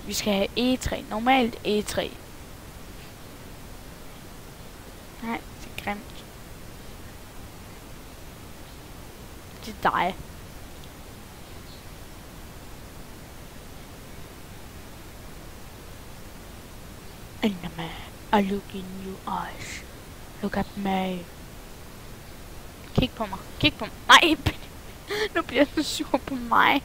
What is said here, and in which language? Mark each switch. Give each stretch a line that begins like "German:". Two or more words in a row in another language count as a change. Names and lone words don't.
Danish: Vi skal have egetræ. Normalt egetræ. Nej, det er grimt. Det er dig.
English: Enderman, I look in your eyes. Look at me.
Danish: Kig på mig. Kig på mig. Nej, nu bliver den sur på mig.